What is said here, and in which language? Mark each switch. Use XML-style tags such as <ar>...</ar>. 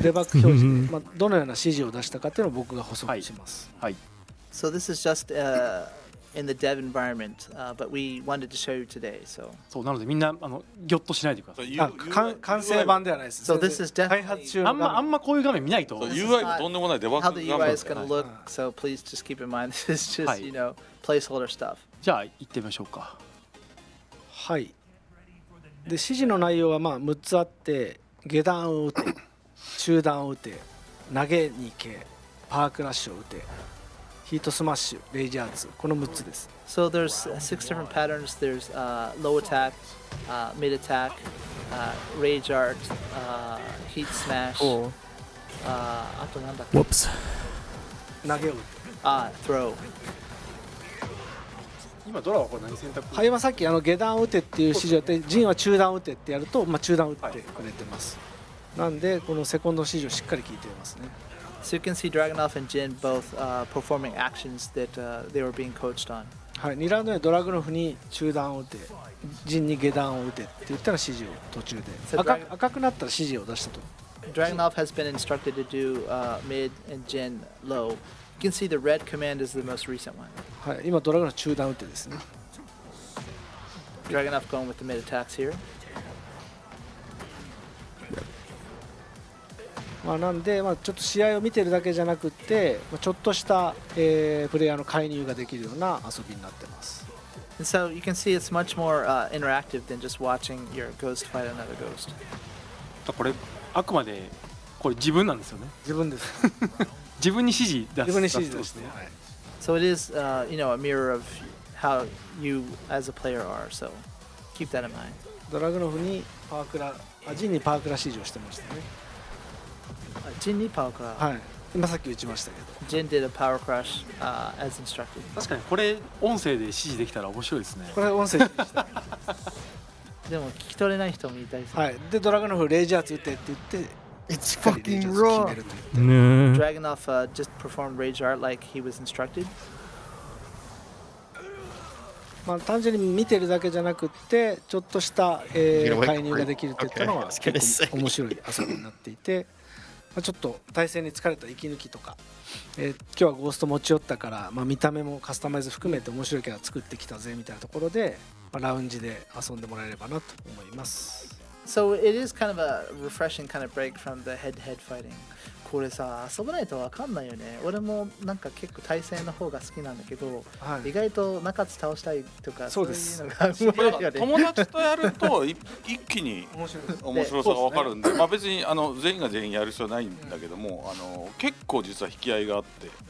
<ja>デバッグ表示で、どのような指示を出したかっていうのを僕が補足します。はい。</ja> <en>So this is just in the dev environment, but we wanted to show you today. So</en> <ja>そうなのでみんなギョッとしないでください。完成版ではないです。</ja> <en>So this is</en> <ja>開発中</ja> <en>definitely</en> <ja>のあんまこういう画面見ないと。 UI もとんでもないデバ</ja> <en>how</en> <ja>ッ</ja> <en>the</en> <ja>グ画</ja> <en>UI</en> <ja>面</ja> <en>is going to look. So please just keep in mind this is just placeholder stuff.</en> <ja>じゃあ行ってみましょうか。はい。で指示の内容は6つあって、下段を打て、中段を打て、投げに行け、パワークラッシュを打て、ヒートスマッシュ、レイジャーズ、この6つです。</ja> <en>So there's 6 different patterns. There's low attack, mid attack, rage art, heat smash. Cool.</en> <ja>あとなんだっけ?</ja> <en>Whoops.</en> <ja>投げを打て。</ja> <en>Throw.</en> <ja>今ドラはこれ何選択？はい、今さっき下段を打てっていう指示をやって、ジンは中段を打てってやると、中段を打ってくれてます。なんでこのセコンド指示をしっかり聞いていますね。</ja> <en>So you can see Dragunov and Jin both performing actions that they were being coached on.</en> <ja>はい、2ラウンドでドラグノフに中段を打て、ジンに下段を打てって言ったら指示を途中で、赤くなったら指示を出したと。</ja> <en>Dragunov has been instructed to do mid and Jin low. You can see the red command is the most recent one.</en> <ja>はい、今ドラグノフ中段打てですね。</ja> <en>Dragunov going with the mid attacks here.</en> <ja>なんで、ちょっと試合を見てるだけじゃなくて、ちょっとした、プレイヤーの介入ができるような遊びになってます。</ja> <en>And so you can see it's much more interactive than just watching your ghost fight another ghost.</en> <ja>これあくまでこれ自分なんですよね。自分です。自分に指示出す。自分に指示ですね。</ja> <en>So it is, a mirror of how you as a player are. So keep that in mind.</en> <ja>ドラグノフにパワークラ、ジンにパワークラ指示をしてましたね。ジンにパワークラ。はい。今さっき打ちましたけど。 Jin did a power crush as instructed. 確かにこれ音声で指示できたら面白いですね。これ音声でした。でも聞き取れない人もいたりする。はい。でドラグノフレイジャーズ打てって言って。</ja> <en>It's fucking raw. Dragunov just performed rage art like he was instructed.</en> <ja>単純に見てるだけじゃなくってちょっとした介入ができるっていったのは結構面白い遊びになっていて、ちょっと対戦に疲れた息抜きとか、今日はゴースト持ち寄ったから、見た目もカスタマイズ含めて面白いキャラ作ってきたぜみたいなところで、ラウンジで遊んでもらえればなと思います。</ja> <en>So it is kind of a refreshing kind of break from the head-to-head fighting.</en> <ja>これさ、遊ばないと分かんないよね。俺もなんか結構対戦の方が好きなんだけど、意外と中津倒したいとかそういうのが友達とやると一気に面白さが分かるんで、別に全員が全員やる必要ないんだけども、結構実は引き合いがあって。</ja>